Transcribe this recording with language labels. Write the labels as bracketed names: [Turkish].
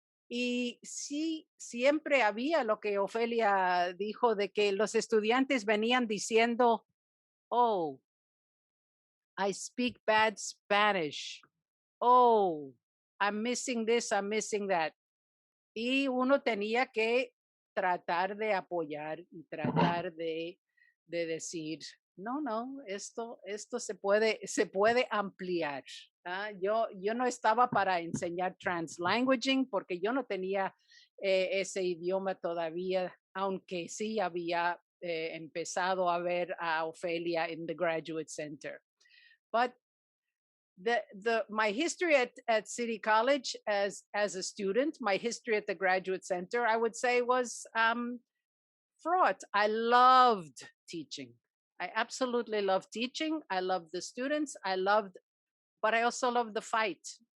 [Spanish] Y sí, siempre había lo que Ofelia dijo de que los estudiantes venían diciendo, [English] oh, I speak bad Spanish. Oh, I'm missing this, I'm missing that. [Spanish] Y uno tenía que tratar de apoyar y tratar de decir, no, esto se puede ampliar. Yo no estaba para enseñar translanguaging porque yo no tenía ese idioma todavía, aunque sí había empezado a ver a Ofelia en the Graduate Center. [English] But my history at City College as a student, my history at the Graduate Center, I would say was fraught. I loved teaching. I absolutely loved teaching. I loved the students. But I also loved the fight.